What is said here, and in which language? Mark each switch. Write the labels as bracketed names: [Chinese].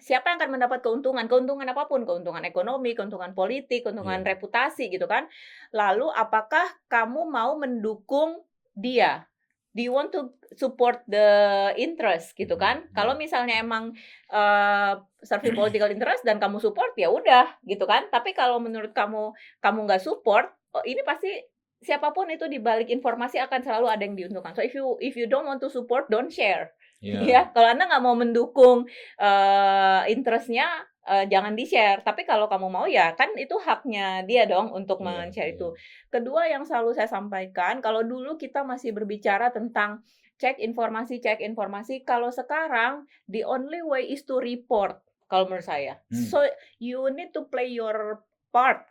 [Indonesian] Siapa yang akan mendapat keuntungan apapun, keuntungan ekonomi, keuntungan politik, keuntungan reputasi gitu kan? Lalu apakah kamu mau mendukung dia? [English] Do you want to support the interest [Indonesian] gitu kan? Kalau misalnya emang [English] serving political interest [Indonesian] dan kamu support, ya udah gitu kan. Tapi kalau menurut kamu nggak support, ini pasti siapapun itu di balik informasi akan selalu ada yang diuntungkan. [English] So if you don't want to support, don't share. [Indonesian] Ya, kalau Anda nggak mau mendukung interestnya, jangan di-share. Tapi kalau kamu mau, ya kan itu haknya dia dong untuk men-share itu. Kedua yang selalu saya sampaikan, kalau dulu kita masih berbicara tentang cek informasi. Kalau sekarang [English] the only way is to report [Indonesian] kalau menurut saya. [English] So you need to play your part.